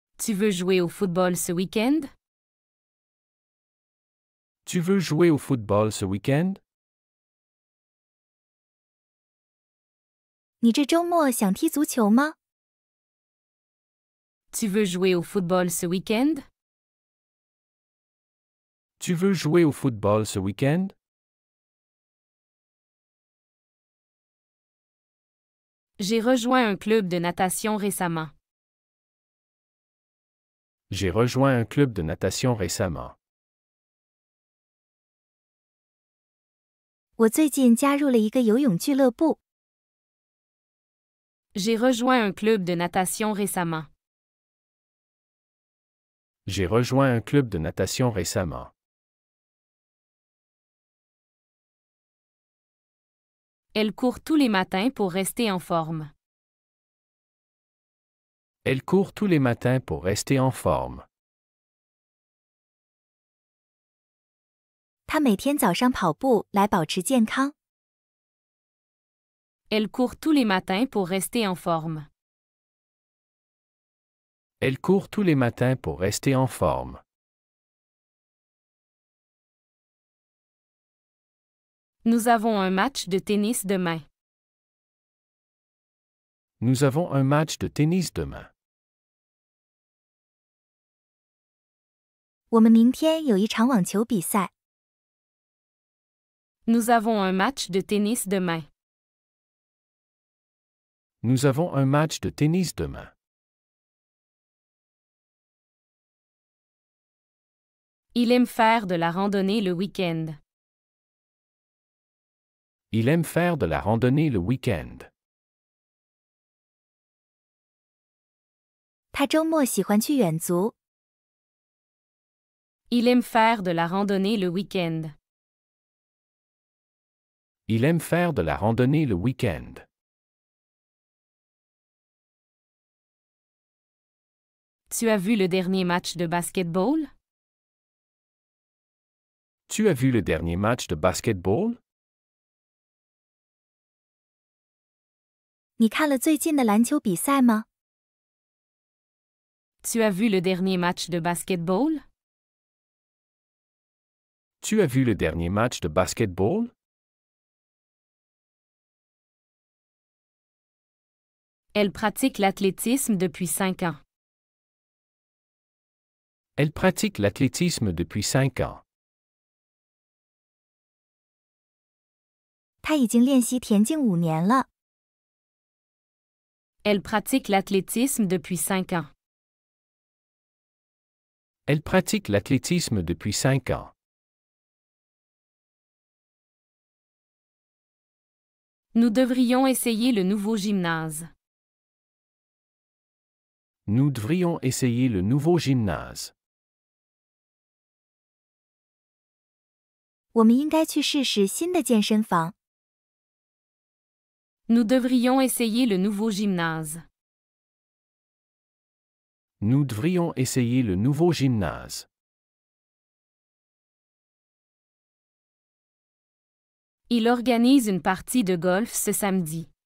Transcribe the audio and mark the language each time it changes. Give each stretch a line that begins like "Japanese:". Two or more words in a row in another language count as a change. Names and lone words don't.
French: Tu veux jouer au football ce week-end? Tu veux jouer au football ce week-end?
Chinese: 你这周末想踢足球吗？
French: Tu veux jouer au football ce week-end? Tu veux jouer au football ce week-end? J'ai rejoint un club de natation récemment. J'ai rejoint un club de natation récemment.
Chinese: 我最近加入了一个游泳俱乐部。
French: J'ai rejoint un club de natation récemment. J'ai rejoint un club de natation récemment. Elle court tous les matins pour rester en forme. Elle court tous les matins pour rester en forme.
Chinese: 她每天早上跑步来保持健康。
French: Elle court tous les matins pour rester en forme. Elle court tous les matins pour rester en forme. Nous avons un match de tennis demain. Nous avons un match de tennis demain.
Chinese: 我们明天有一场网球比赛。
French: Nous avons un match de tennis demain. Nous avons un match de tennis demain. Il aime faire de la randonnée le week-end. Il aime faire de la randonnée le week-end.
Chinese: 她周末喜欢去远足。
French: Il aime faire de la randonnée le week-end. Il aime faire de la randonnée le week-end. Tu as vu le dernier match de basketball? Tu as vu le dernier match de basketball?
Chinese: 你看了最近的篮球比赛吗？
French: Tu as vu le dernier match de basketball? Tu as vu le dernier match de basketball? Elle pratique l'athlétisme depuis 5 ans. Elle pratique l'athlétisme depuis 5 ans.
Chinese: 她已经练习田径5年了。
French: Elle pratique l'athlétisme depuis 5 ans. Elle pratique l'athlétisme depuis 5 ans. Nous devrions essayer le nouveau gymnase. Nous devrions essayer le nouveau gymnase.
Chinese: 我们应该去试试新的健身房。
French: Nous devrions essayer le nouveau gymnase. Nous devrions essayer le nouveau gymnase. Il organise une partie de golf ce samedi.